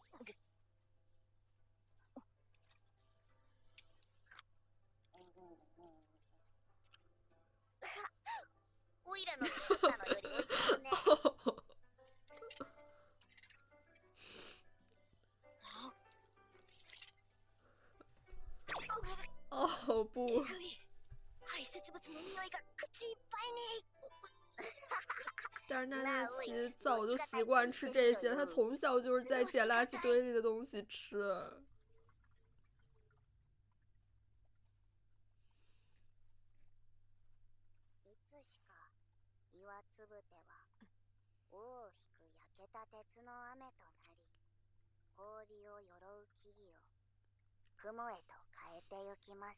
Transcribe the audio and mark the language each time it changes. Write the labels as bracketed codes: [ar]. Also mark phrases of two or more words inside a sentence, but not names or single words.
[ja] オイラの作ったのより美味しいね。 [zh] 哦不！ [ja] 排泄物の匂いが口いっぱいに。 [zh] 但是娜娜奇早就习惯吃这些，她从小就是在捡垃圾堆里的东西吃。 [ja] いつしか岩つぶては大きく焼けた鉄の雨となり、氷を鎧う木々を雲へと変えてゆきます。